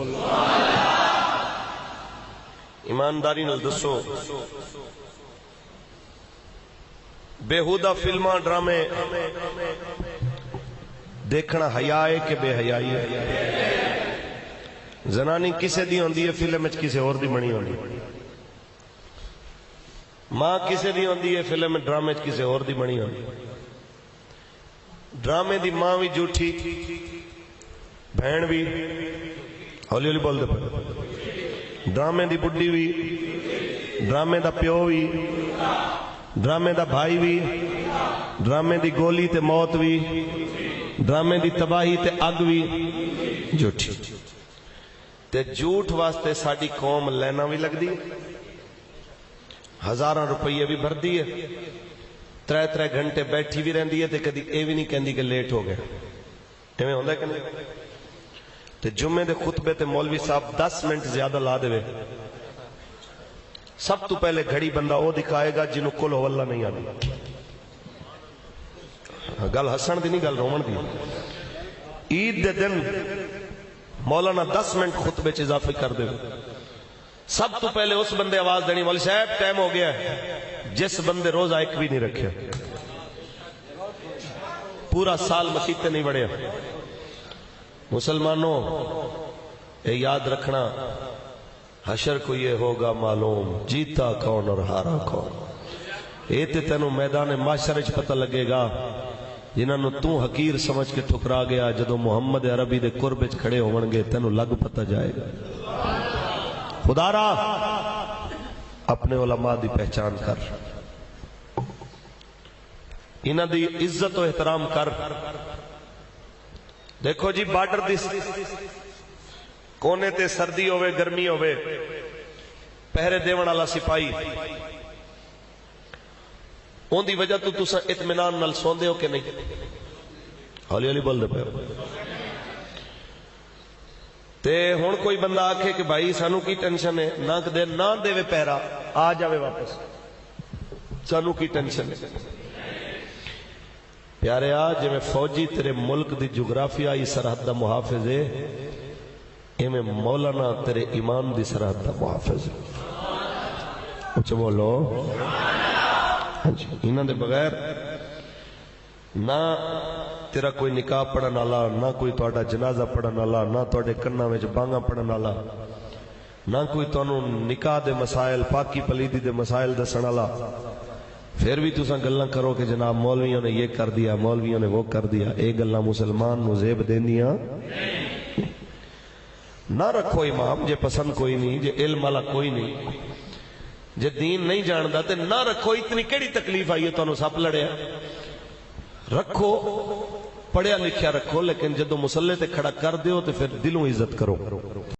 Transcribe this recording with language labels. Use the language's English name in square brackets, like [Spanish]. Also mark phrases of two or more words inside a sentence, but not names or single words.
[Punjabi] ایمانداری نال دسو بےہودہ فلماں ڈرامے دیکھنا حیا ہے کہ بے حیائی ہے زنانی کسے دی ہوندی ہے فلم وچ کسے اور دی بنی ہوندی ماں کسے دی ہوندی ہے فلم ڈرامے وچ کسے اور دی بنی ہوندی ڈرامے دی ماں بھی جھوٹھی بہن بھی ہولی ہولی بول دے پہ ڈرامے دی بڈھی بھی ڈرامے دا پیو بھی ڈرامے دا بھائی بھی ڈرامے دی گولی تے موت بھی ڈرامے دی تباہی تے اگ بھی جھوٹھی تے جھوٹ واسطے ساڈی قوم لینا بھی لگ دی ہزاراں روپیے بھی بھر دی ہے 3 گھنٹے بیٹھی بھی رہندی ہے تے کدی اے بھی نہیں کہندی کہ لیٹ ہو گیا ایویں ہوندا کہ نہیں تے جمعے دے خطبے تے مولوی صاحب 10 منٹ زیادہ لا دے سب تو پہلے گھڑی بندہ او دکھائے گا جنہوں کل ہو اللہ نہیں آتی گل ہسن دی نہیں گل رومن دی عید دے دن مولانا 10 منٹ خطبے چ اضافے کر دے سب تو پہلے اس بندے آواز دینی مولوی صاحب ٹائم ہو گیا ہے جس بندے روزہ ایک بھی نہیں رکھے پورا سال مسجد تے نہیں بڑھیا مسلمانوں اے یاد رکھنا [Urdu] حشر کو یہ ہوگا معلوم جیتا کون اور ہارا کون. [Punjabi] یہ تے تینوں میدان معاشر وچ پتہ لگے گا جنہاں نو تو حقیر سمجھ کے ٹھکرا گیا جدو محمد عربی دے قرب وچ کھڑے ہون گے تینوں لگ پتہ جائے گا. خدا را اپنے علماء دی پہچان کر، انہاں دی عزت و احترام کر. دیکھو جی بارڈر دی کونے تے سردی ہوئے گرمی ہوئے پہرے دیون والا سپاہی ان دی وجہ تو تساں اطمینان نال سوندے ہو کہ نہیں؟ ہولی ہولی بول دے پے. تے ہن کوئی بندہ آکھے کہ بھائی سانو کی ٹینشن ہے، نہ دے وے پہرا آ جاوے واپس، سانو کی ٹینشن ہے؟ پیارے آ جے میں فوجی تیرے ملک دی جغرافیائی سرحد دا محافظ ہے، ایویں مولانا تیرے ایمان دی سرحد دا محافظ ہے. اچھا بولو. انہاں دے بغیر نہ تیرا کوئی نکاح پڑھن والا، نہ کوئی تہاڈا جنازہ پڑھن والا، نہ تہاڈے کناں وچ بانگاں پڑھن والا، نہ کوئی تانوں نکاح دے مسائل پاکی پلیدی دے مسائل دسن والا. پھر بھی تساں گلاں کرو کہ [Urdu] جناب مولویوں نے یہ کر دیا، مولویوں نے وہ کر دیا. [Punjabi] اے گلاں مسلمان نو زیب دیندیاں نہ رکھو. امام جے پسند کوئی نہیں، جے علم والا کوئی نہیں، جے دین نہیں جاندا تے نہ رکھو. اتنی کیڑی تکلیف آئی ہے تانوں سپ لڑیا؟ رکھو، پڑھیا لکھیا رکھو، لیکن جدو مسلے تے کھڑا کر دیو تے پھر دلوں عزت کرو.